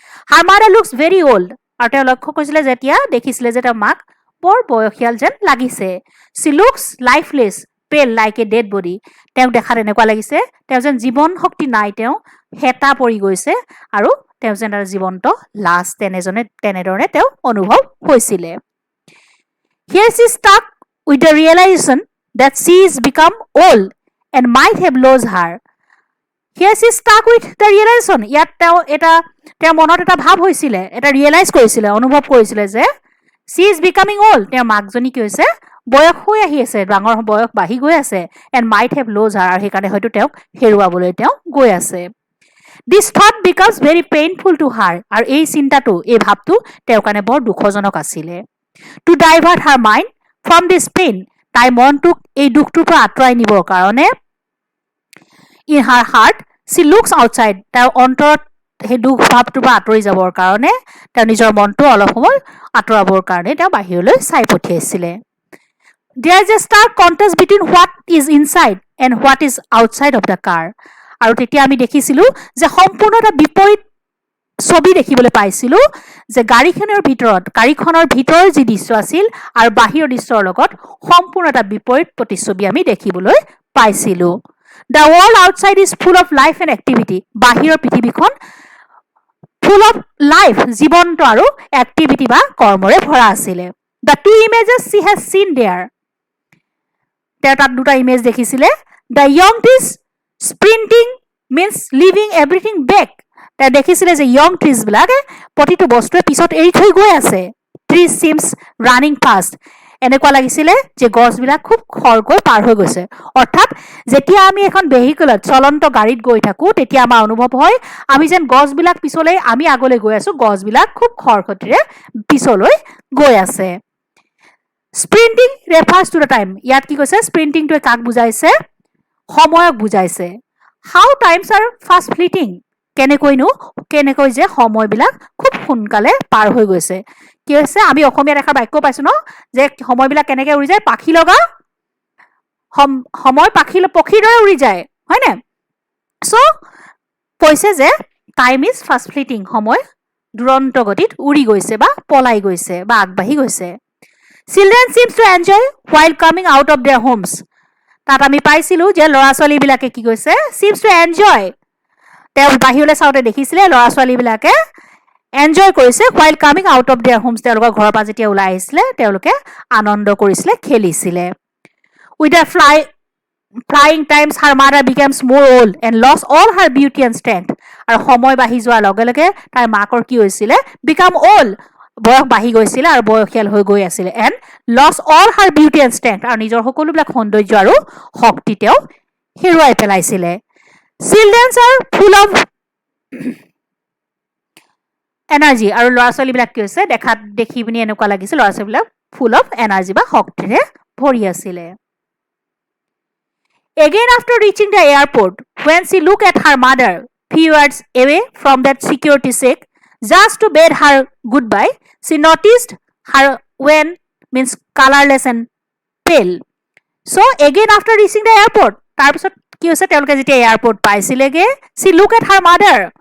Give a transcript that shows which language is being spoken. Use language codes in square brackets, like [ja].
[en] her mother looks very old, [as] আৰু তেওঁ লক্ষ্য কৰিছিলে যেতিয়া দেখিছিলে যে তেওঁৰ মাক বৰ বয়সীয়াল যেন লাগিছে। [en] she looks lifeless pale like a dead body, [as] তেওঁক দেখাত এনেকুৱা লাগিছে তেওঁ যেন জীৱন শক্তি নাই, তেওঁ হেতা পৰি গৈছে আৰু তেওঁ যেন জীৱন্ত লাছ, তেনেধৰণে তেওঁ অনুভৱ হৈছিলে। [en] Here she stuck with the realization that she is become old and might have lost her. Here she stuck with the realization, [as] ইয়াত তেওঁৰ মনত এটা ভাৱ হৈছিলে, এটা ৰিয়েলাইজ কৰিছিলে, অনুভৱ কৰিছিলে যে [en] she is becoming old, [as] তেওঁৰ মাকজনী কি হৈছে বয়স হৈ আহি আছে, ডাঙৰ বয়স বাঢ়ি গৈ আছে, [en] and might have lost her, [as] আৰু সেইকাৰণে হয়তো তেওঁক হেৰুৱাবলৈ তেওঁ গৈ আছে। [en] This thought becomes very painful to her, [as] আৰু এই চিন্তাটো, এই ভাৱটো তেওঁৰ কাৰণে বৰ দুখজনক আছিলে। [en] To divert her mind from this pain, [as] তাই মনটোক এই দুখটোৰ পৰা আঁতৰাই নিবৰ কাৰণে [en] in her heart she looks outside, [as] তেওঁৰ অন্তৰত সেই দুখ ভাৱটোৰ পৰা আঁতৰি যাবৰ কাৰণে, তেওঁ নিজৰ মনটো অলপ সময় আঁতৰাবৰ কাৰণে তেওঁ বাহিৰলৈ চাই পঠিয়াইছিলে। [en] There is a stark contrast between what is inside and what is outside of the car. [as] আৰু তেতিয়া আমি দেখিছিলোঁ যে সম্পূৰ্ণ এটা বিপৰীত ছবি দেখিবলৈ পাইছিলোঁ যে গাড়ীখনৰ ভিতৰৰ যি দৃশ্য আছিল আৰু বাহিৰৰ দৃশ্যৰ লগত সম্পূৰ্ণ এটা বিপৰীত প্ৰতিচ্ছবি আমি দেখিবলৈ পাইছিলোঁ। [en] The world outside is full of life and activity. [as] বাহিৰৰ পৃথিৱীখন [en] full of life, [as] জীৱন্ত আৰু এক্টিভিটি বা কৰ্মৰে ভৰা আছিলে। [en] The two images she has seen there. [as] তেওঁ তাত দুটা image দেখিছিলে। [en] The young trees sprinting means leaving everything back. [as] তেওঁ দেখিছিলে যে [en] young trees [as] বিলাকে প্ৰতিটো বস্তুৱে পিছত এৰি থৈ গৈ আছে। [en] Trees seems running fast. [as] এনেকুৱা লাগিছিলে যে গছবিলাক খুব খৰকৈ পাৰ হৈ গৈছে। অৰ্থাৎ যেতিয়া আমি এখন ভেহিকলত চলন্ত গাড়ীত গৈ থাকোঁ তেতিয়া আমাৰ অনুভৱ হয় আমি যেন গছবিলাক পিছলৈ আমি আগলৈ গৈ আছোঁ, গছবিলাক খুব খৰখেতিৰে পিছলৈ গৈ আছে। [en] Sprinting refers to the time. [as] ইয়াত কি কৈছে? স্প্ৰিণ্টিংটোৱে কাক বুজাইছে? সময়ক বুজাইছে। [en] How times are fast fleeting. [as] কেনেকৈ যে সময়বিলাক খুব সোনকালে পাৰ হৈ গৈছে। কি হৈছে? আমি অসমীয়াত এষাৰ বাক্য পাইছোঁ ন যে সময়বিলাক কেনেকৈ উৰি যায়? পাখি লগা সময় পক্ষীৰ দৰে উৰি যায়, হয়নে? চ' কৈছে যে [en] time is fast fleeting, [as] সময় দুৰন্ত গতিত উৰি গৈছে বা পলাই গৈছে বা আগবাঢ়ি গৈছে। [en] Children seems to enjoy while coming out of their homes. [as] তাত আমি পাইছিলোঁ যে ল'ৰা ছোৱালীবিলাকে কি কৈছে? [en] Seems to enjoy. [as] তেওঁ বাহিৰলৈ চাওঁতে দেখিছিলে ল'ৰা ছোৱালীবিলাকে এনজয় কৰিছে [en] while coming out of their homes. [as] তেওঁলোকৰ ঘৰৰ পৰা যেতিয়া ওলাই আহিছিলে তেওঁলোকে আনন্দ কৰিছিলে, খেলিছিলে। [en] With her flying times her mother becomes more old and lost all her beauty and strength. [as] আৰু সময় বাঢ়ি যোৱাৰ লগে লগে তাইৰ মাকৰ কি হৈছিলে? [en] Become old. [as] বয়স বাঢ়ি গৈছিলে আৰু বয়সীয়াল হৈ গৈ আছিলে। [en] and lost all her beauty and strength, [as] আৰু নিজৰ সকলোবিলাক সৌন্দৰ্য আৰু শক্তি তেওঁ হেৰুৱাই পেলাইছিলে। [en] children's are full of energy, [as] আৰু ল'ৰা ছোৱালীবিলাক কি হৈছে? দেখি পিনি এনেকুৱা লাগিছে ল'ৰা ছোৱালীবিলাক [en] full of energy [as] বা শক্তিৰে ভৰি আছিলে। [en] Again after reaching the airport, when she looked at her mother few yards away from that security check, just to bid her goodbye, she noticed her when means colorless and pale. So again after reaching the airport, [as] তাৰপিছত কি হৈছে? তেওঁলোকে যেতিয়া airport পাইছিলেগে, [en] she looked at her mother.